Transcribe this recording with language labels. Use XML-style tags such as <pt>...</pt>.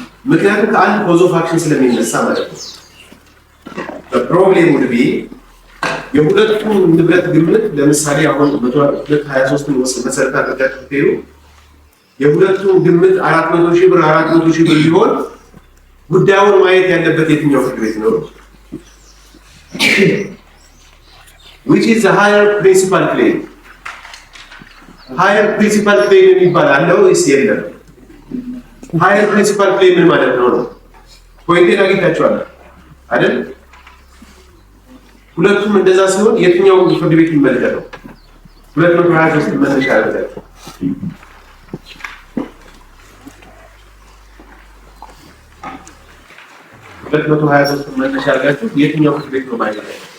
<am>ምክንያቱም ከአንድ ኮዝ ኦፍ አክሽን ስለሚነሳ ማለት ነው። ፕሮብሌም ውድ ቢ የሁለቱም ንብረት ግምት ለምሳሌ አሁን 223ን መሰረት አድርጋችሁ ትሄዱ የሁለቱም ግምት 400,000 ብር ቢሆን ጉዳዩን ማየት ያለበት የትኛው ፍርድ ቤት ነው?</am> <en>which is the higher principal claim?</en> <am>higher principal claim የሚባል አለው ወይስ የለም? higher principal claim ምን ማለት ነው? ፖይንቴን አግኝታችኋል አይደል? ሁለቱም እንደዛ ሲሆን የትኛው ፍርድ ቤት ይመለከተው? 223 መነሻ ያደርጋል። 223 መነሻ አድርጋችሁ የትኛው ፍርድ ቤት ነው ማለት ነው?</am>